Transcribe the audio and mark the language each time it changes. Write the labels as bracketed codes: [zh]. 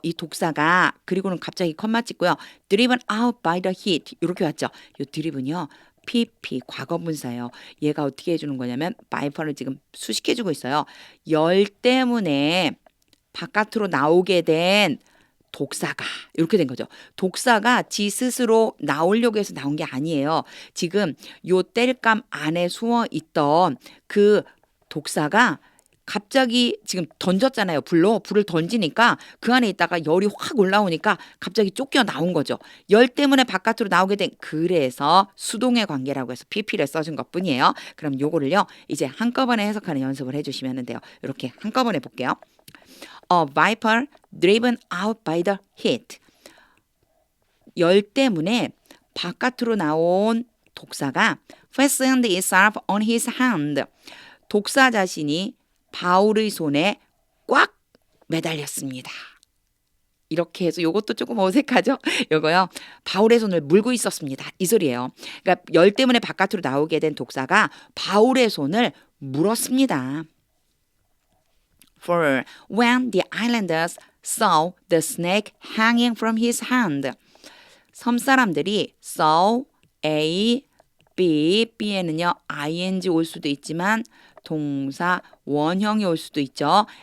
[ko] 이 독사가 그리고는 갑자기 컴마 찍고요. [en] driven out by the heat [ko] 이렇게 왔죠. 이 driven요. PP 과거분사예요. 얘가 어떻게 해주는 거냐면 viper를 지금 수식해주고 있어요. 열 때문에 바깥으로 나오게 된 독사가 이렇게 된 거죠. 독사가 지 스스로 나오려고 해서 나온 게 아니에요. 지금 요 땔감 안에 숨어 있던 그 독사가 갑자기 지금 던졌잖아요. 불을 던지니까 그 안에 있다가 열이 확 올라오니까 갑자기 쫓겨 나온 거죠. 열 때문에 바깥으로 나오게 된 그래서 수동의 관계라고 해서 PP를 써준 것뿐이에요. 그럼 요거를요 이제 한꺼번에 해석하는 연습을 해주시면 돼요. 이렇게 한꺼번에 볼게요. [en] A viper driven out by the heat. [ko] 열 때문에 바깥으로 나온 독사가 [en] fastened itself on his hand. [ko] 독사 자신이 바울의 손에 꽉 매달렸습니다. 이렇게 해서 이것도 조금 어색하죠? 요거요. 바울의 손을 물고 있었습니다. 이 소리예요. 그러니까 열 때문에 바깥으로 나오게 된 독사가 바울의 손을 물었습니다. [en] For when the islanders saw the snake hanging from his hand. [ko] 섬 사람들이 saw, A, B, B에는요 ing 올 수도 있지만 동사 원형이 올 수도 있죠.